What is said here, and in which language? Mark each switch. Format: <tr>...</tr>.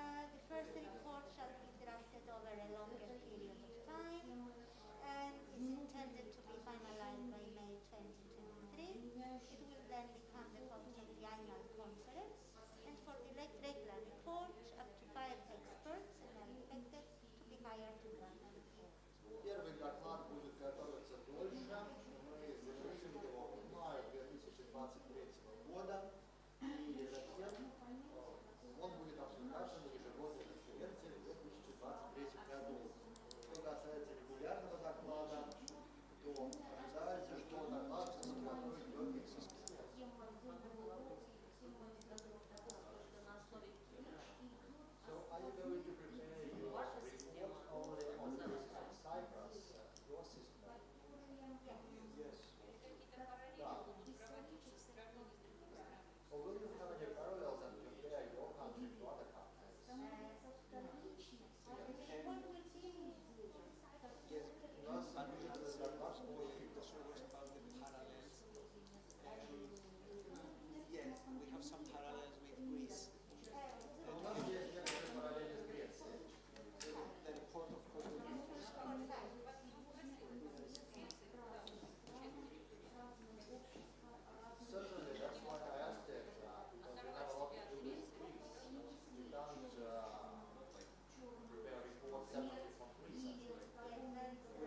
<en>The first report shall be drafted over a longer period of time and is intended to be finalized by May 2023. It will then become the focus of the annual conference, and for the regular report, up to 5 experts are expected to be hired to run the report.</en> <ru>Первый доклад будет готовиться дольше. Мы завершим его в мае 2023 года. И затем он будет обсуждаться на ежегодной конференции в 2023 году. Что касается регулярного доклада, то ожидается, что доклад подготовит легкий систем.</ru> <en>So are you going to prepare your report only on the basis of Cyprus, your system? Yes. Or will you have any parallels and compare your country to other countries? Yes, the last point the show was about the parallels. Yes, we have some parallels with Greece.</en> <ru>У нас есть некоторые параллели с Грецией.</ru> <en>The report of Obsерватории. Certainly, that's why I asked it, because we have a lot to do with Greece. We can't prepare a report separately from Greece.</en>